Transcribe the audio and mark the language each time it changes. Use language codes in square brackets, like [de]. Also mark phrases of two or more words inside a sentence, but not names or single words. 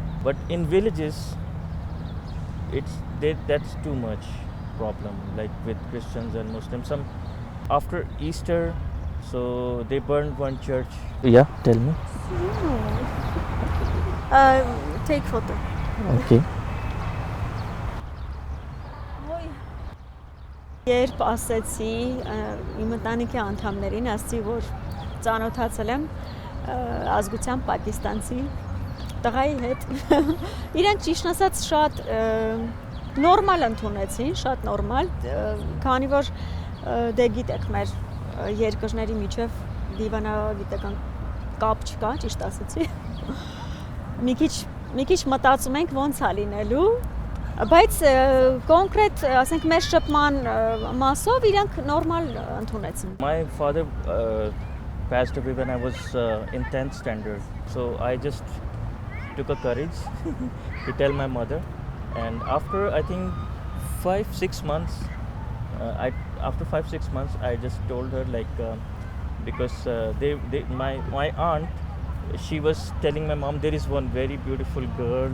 [en] But in villages, that's too much problem. Like with Christians and Muslims, some after Easter, so they burned one church. Yeah, tell me. Take photo. Okay. [hy] Երբ ասեցի իմ ընտանիքի անդամներին, ասացի, որ ծանոթացել եմ ազգությամբ պակիստանցի տղայի հետ, իրենք ճիշտ ասած շատ նորմալ ընդունեցին, շատ նորմալ, քանի որ դե գիտեք մեր երկրների միջև դիվանագիտական կապ չկա, ճիշտ ասեցի։ Մի քիչ մտածում ենք ոնց է լինելու, բայց կոնկրետ, ասենք մեր շփման մասով իրենք նորմալ ընդունեցին։ [en] My father passed away when I was in 10th standard. So I just took a courage to tell my mother. And after I think 5-6 months, after 5-6 months, I just told her like because my aunt, she was telling my mom there is one very beautiful girl.